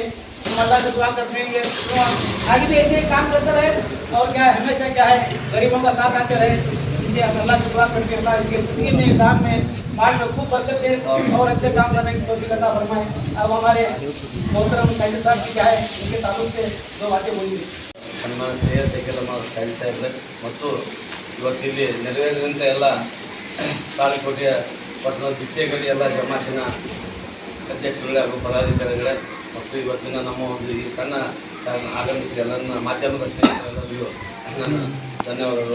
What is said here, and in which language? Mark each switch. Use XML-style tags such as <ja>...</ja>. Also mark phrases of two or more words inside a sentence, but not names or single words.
<hi>हम अल्लाह से दुआ करते हैं कि आगे भी ऐसे काम करते रहे और क्या है हमेशा क्या है गरीबों का साथ आते रहे. इसे हम अल्लाह से दुआ करके अल्लाह इसके ज़िंदगी में, इंसान में, माल में खूब बरकत दे और अच्छे काम करने की तौफीक अता फरमाए. अब हमारे मोहतरम काजी साहब की क्या है, इनके ताल्लुक से दो बातें बोलेंगे.</hi> <kn>ಸನ್ಮಾನ ಸೈಯದ್ ಶಕೀಲ್ ಅಹಮದ್ ಖಾಜಿ ಸಾಹೇಬ್ರೆ ಮತ್ತು ಇವತ್ತಿಲ್ಲಿ ನೆರವೇರಿದಂಥ ಎಲ್ಲ ತಾಳಿಕೋಟೆಯ ಪಟ್ಟಣದ ಬಿಸ್ತೆಗಡಿ ಎಲ್ಲ ಜಮಾತಿನ ಅಧ್ಯಕ್ಷರುಗಳೇ ಹಾಗೂ ಪದಾಧಿಕಾರಿಗಳೇ ಮತ್ತು ಇವತ್ತಿನ ನಮ್ಮ ಒಂದು ಈ ಸಣ್ಣ ಆಗಮಿಸಿದ ಎಲ್ಲ ಮಾಧ್ಯಮದ ಸ್ನೇಹಿತರೆಲ್ಲರಿಗೂ ನನ್ನ ಧನ್ಯವಾದಗಳು.</kn>